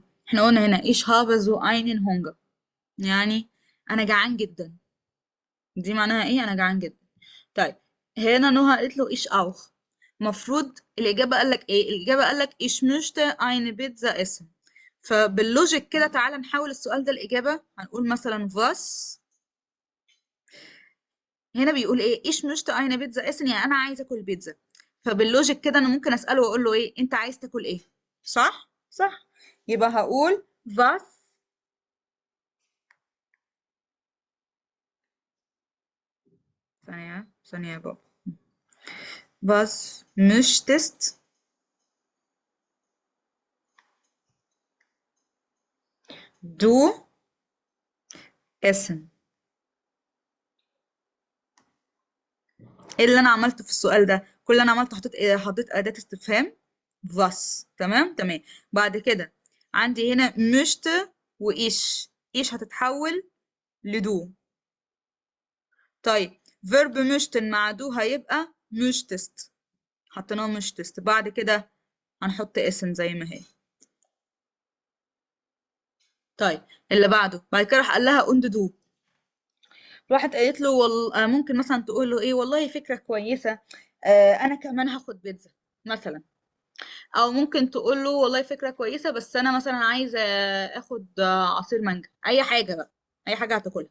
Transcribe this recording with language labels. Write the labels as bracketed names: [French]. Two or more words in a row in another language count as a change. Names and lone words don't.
[Arabic] احنا قلنا هنا [German] ich habe so einen Hunger، [Arabic] يعني انا جعان جدا. دي معناها ايه؟ انا جعان جدا. طيب هنا نهى قالت له [German] ich auch. [Arabic] مفروض الإجابة قالك ايه؟ الإجابة قالك [German] ich möchte eine Pizza essen. [Arabic] فباللوجيك كده تعالى نحول السؤال ده الإجابة. هنقول مثلا was. هنا بيقول ايه؟ [German] ich möchte eine Pizza essen، [Arabic] يعني انا عايز اكل بيتزا. فباللوجيك كده انا ممكن اسأله واقول له ايه؟ انت عايز تاكل ايه؟ صح؟ صح. يبقى هقول was. ثانية ثانية يا بابا. [German] Was möchtest du essen؟ [Arabic] ايه اللي انا عملته في السؤال ده؟ كل اللي انا عملته حطيت ايه؟ حطيت اداة استفهام was. تمام تمام. بعد كده عندي هنا möchte وايش. ايش هتتحول لدو. طيب verb möchten مع دو هيبقى möchtest. حطيناه möchtest. بعد كده هنحط اسم زي ما هي. طيب اللي بعده بعد كده راح قال لها [German] und du. [Arabic] راحت قالت له ممكن مثلا تقول له ايه؟ والله فكرة كويسة. انا كمان هاخد بيتزا مثلا. او ممكن تقول له والله فكرة كويسة بس انا مثلا عايزة اخد عصير مانجا. اي حاجة بقى، اي حاجة هتاكلها.